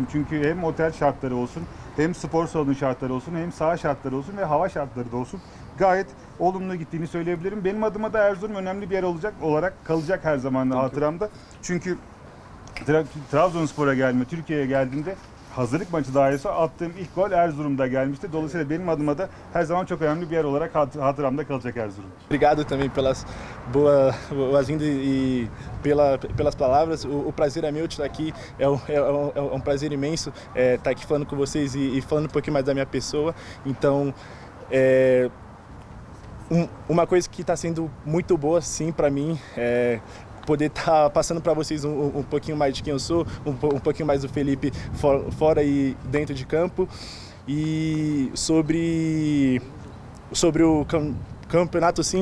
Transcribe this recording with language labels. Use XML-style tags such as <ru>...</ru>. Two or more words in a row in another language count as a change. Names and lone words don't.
<tr>Çünkü hem otel şartları olsun, hem spor salonu şartları olsun, hem saha şartları olsun ve hava şartları da olsun, gayet olumlu gittiğini söyleyebilirim. Benim adıma da Erzurum önemli bir yer olarak kalacak her zaman hatıramda. Çünkü Trabzonspor'a gelme, Türkiye'ye geldiğimde hazırlık maçı dahilse attığım ilk gol Erzurum'da gelmişti. Dolayısıyla benim adıma da her zaman çok önemli bir yer olarak hatıramda kalacak Erzurum.</tr> <pt>Obrigado também pelas boas-vindas e pelas palavras. O prazer é meu de estar aqui. É um prazer imenso estar aqui falando com vocês e falando um pouquinho mais da minha pessoa. Então, uma coisa que está sendo muito boa, sim, para mim, poder estar passando para vocês um pouquinho mais de quem eu sou, um pouquinho mais do Felipe fora e dentro de campo, e sobre o campeonato, sim.</pt>